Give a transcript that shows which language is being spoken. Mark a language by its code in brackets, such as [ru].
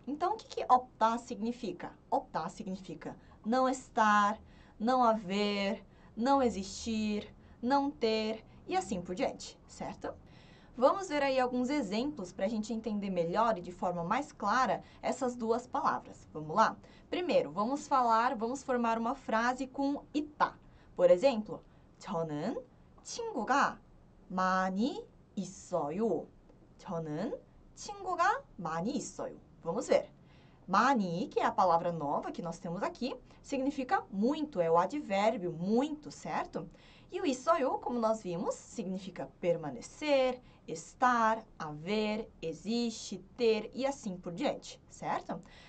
[pt] Então, o que optar significa? Optar significa não estar, não haver, não existir, não ter e assim por diante, certo? Vamos ver aí alguns exemplos para a gente entender melhor e de forma mais clara essas duas palavras. Vamos lá? Primeiro, vamos formar uma frase com 있다. Por exemplo, [ko] 저는 친구가 많이 있어요. 저는 친구가 많이 있어요. [pt] Vamos ver. 많이, que é a palavra nova que nós temos aqui, significa muito, é o advérbio muito, certo? E o 있어요, como nós vimos, significa permanecer, estar, haver, existe, ter e assim por diante, certo?